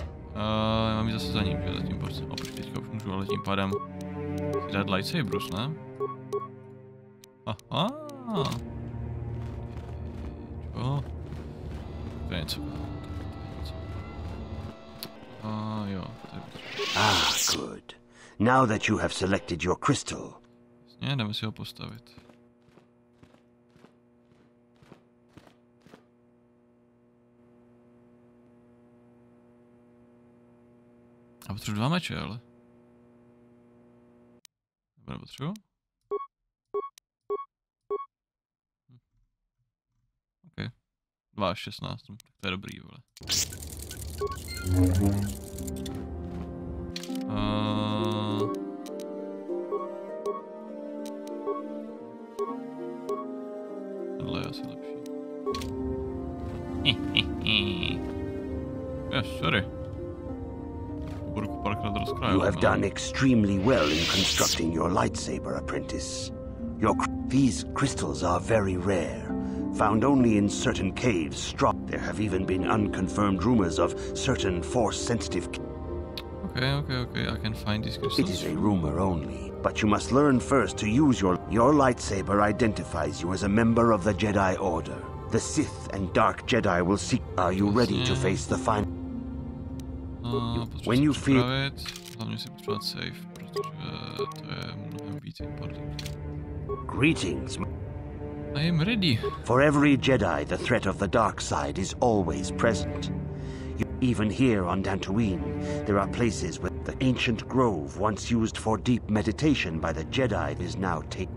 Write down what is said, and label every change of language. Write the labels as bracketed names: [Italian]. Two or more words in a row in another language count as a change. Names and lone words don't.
[Czech] Mám jít zase za ním, že zatím prostě. Počkej, teďka už můžu, ale tím pádem si dát lightsaberus, ne? Aha. Čo? To je něco. Jo. [English] Good. Now that you have selected your crystal. [Czech] Jasně, jdeme si ho postavit. A potřebuji 2 meče, ale. Nebo nepotřebuji? OK. 2 až 16, tak to je dobrý, vole. Tohle je asi lepší. [English] Yes, sorry. You have done extremely well in constructing your lightsaber, apprentice. These crystals are very rare, found only in certain caves. There have even been unconfirmed rumors of certain force-sensitive. Okay, I can find these crystals. It is a rumor only, but you must learn first to use your lightsaber identifies you as a member of the Jedi Order. The Sith and Dark Jedi will seek. Are you ready to face the final? When you feel. [Czech] Hlavně si potřebovat safe, protože to je mnohem víc important. [English] Greetings. I am ready. For every Jedi, the threat of the dark side is always present. Even here on Dantooine, there are places where the ancient grove, once used for deep meditation by the Jedi, is now taken.